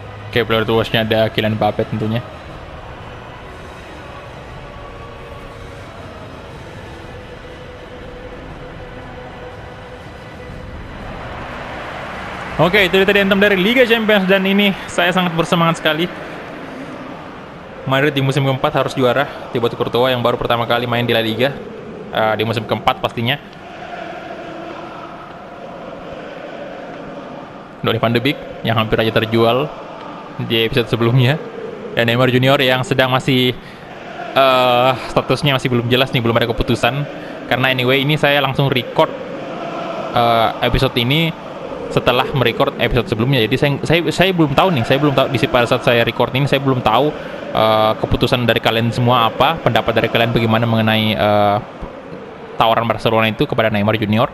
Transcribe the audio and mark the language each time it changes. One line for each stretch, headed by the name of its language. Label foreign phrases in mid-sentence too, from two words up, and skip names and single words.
Indonesian: Oke,
English: player to watch-
Indonesian: nya ada Kylian Mbappe tentunya. Oke, itu dia tadi anthem dari Liga Champions, dan ini saya sangat bersemangat sekali. Madrid di musim keempat harus juara. Thibaut Courtois yang baru pertama kali main di La Liga di musim keempat pastinya. Donny van de Beek yang hampir aja terjual di episode sebelumnya, dan Neymar Junior yang sedang masih statusnya masih belum jelas nih, belum ada keputusan. Karena anyway ini saya langsung record episode ini setelah merecord episode sebelumnya, jadi saya belum tahu nih, pada saat saya record ini saya belum tahu keputusan dari kalian semua apa, pendapat dari kalian bagaimana mengenai tawaran Barcelona itu kepada Neymar Junior.